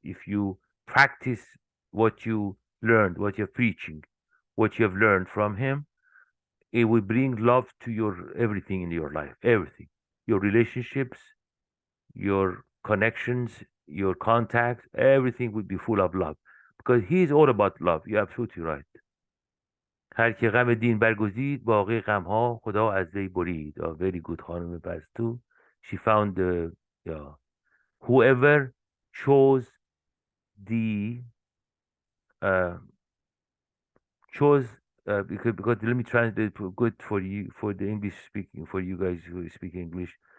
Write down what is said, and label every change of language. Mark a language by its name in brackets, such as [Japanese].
[English] If you practice what you learned, what you're preaching, what you have learned from him, it will bring love to your everything in your life, everything, your relationships, your connections, your contacts, everything will be full of love because he is all about love. You're absolutely right. [Persian] هر که غم دین برگزید باقی غم ها خدا از وی برید. [English] Very good خانم پستو. She found the yeah. Whoever chose the uh, chose because let me translate good for you for the English speaking for you guys who speak English.